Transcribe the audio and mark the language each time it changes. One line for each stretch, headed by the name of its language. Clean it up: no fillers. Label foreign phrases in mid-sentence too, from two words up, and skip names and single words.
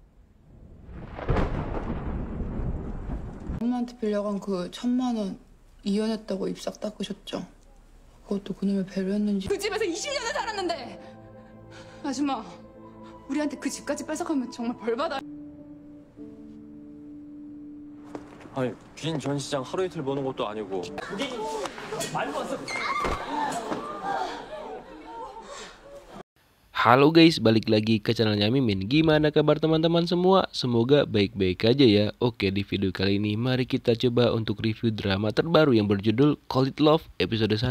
Korean: 엄마한테 빌려간 그 1,000만 원 이혼했다고 입 싹 닦으셨죠? 그것도 그놈의 배려였는지. 그 집에서 20년을 살았는데 아줌마 우리한테 그 집까지 뺏어가면 정말 벌받아. 아니 빈 전시장 하루 이틀 보는 것도 아니고.
Indonesian: Halo guys, balik lagi ke channelnya Mimin. Gimana kabar teman-teman semua? Semoga baik-baik aja ya. Oke, di video kali ini mari kita coba untuk review drama terbaru yang berjudul Call It Love episode 1.